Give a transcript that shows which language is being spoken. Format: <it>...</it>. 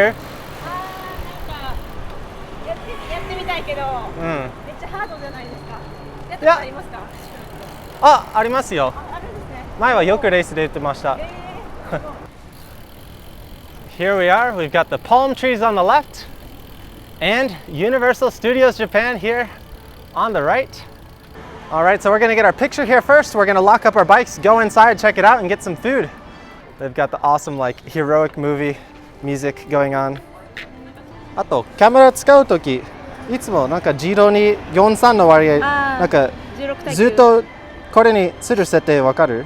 <ja>やってみたいけど、めっちゃハードじゃないですか。やったことありますか？ありますよ。あるんですね。前はよくレースで言ってました。</ja> <en>Here we are. We've got the palm trees on the left and Universal Studios Japan here on the right. All right, so we're going to get our picture here first. We're going to lock up our bikes, go inside, check it out, and get some food. They've got the awesome like heroic movie music going on.</en> <ja>あとカメラ使うときいつもなんか0に43の割合なんかずっとこれにする設定わかる？</ja>